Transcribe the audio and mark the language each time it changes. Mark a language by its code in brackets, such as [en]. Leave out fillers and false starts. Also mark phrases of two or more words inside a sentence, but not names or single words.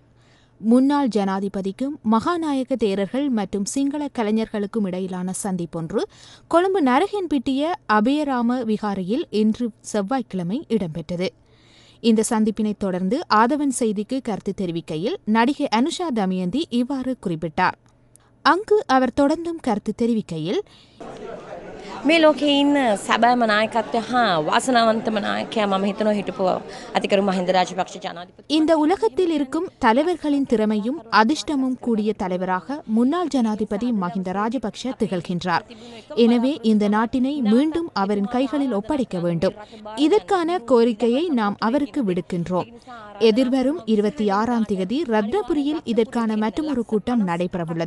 [ta] முன்னாள் ஜனாதிபதிக்கும் மகாநாயக தேரர்கள் மற்றும் சிங்கள கலைஞர்களுக்கும் இடையிலான சந்திப்பொன்று கொழும்பு நரஹென்பிட்டிய அபயராம விகாரையில் இன்று செவ்வாய்க்கிழமை இடம்பெற்றது. இந்த சந்திப்பினை தொடர்ந்து ஆதவன் செய்திக்கு கருத்து தெரிவிக்கையில் நடிகை அனுஷா தமயந்தி இவ்வாறு குறிப்பிட்டார். அங்கு அவர் தொடர்ந்தும் கருத்து தெரிவிக்கையில், [si] මේ ලෝකේ ඉන්න සැබෑම නායකත්වය හා වාසනාවන්තම නායකයා මම හිතනවා හිටපු අතිකරු මහින්ද රාජපක්ෂ ජනාධිපති. [ta] இந்த உலகத்தில் இருக்கும் தலைவர்களின் திறமையும் அதிர்ஷ்டமும் கூடிய தலைவராக முன்னாள் ஜனாதிபதி மஹிந்த ராஜபக்ஷ திகழ்கின்றார். எனவே இந்த நாட்டினை மீண்டும் அவரின் கைகளில் ஒப்படைக்க வேண்டும். இதற்கான கோரிக்கையை நாம் அவருக்கு விடுக்கின்றோம். எதிர்வரும் 26ஆம் தேதி ரத்னபுரியில் இதற்கான மற்றொரு கூட்டம் நடைபெறவுள்ளது.